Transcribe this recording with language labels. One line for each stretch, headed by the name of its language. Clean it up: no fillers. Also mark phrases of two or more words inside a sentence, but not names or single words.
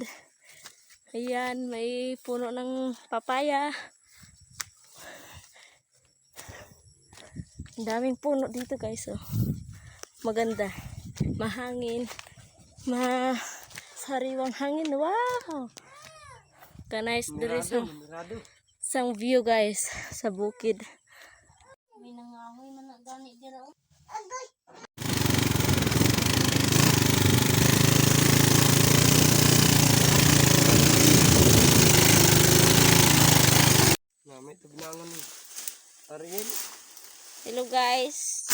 Filipino: Ayan, may puno ng papaya. Ang daming puno dito guys. Oh. Maganda. Mahangin. Sariwang hangin. Wow!
Hiligaynon: Ka-nice diri sang view guys sa bukid. May nangahoy man na gani dira.
English: Hello guys.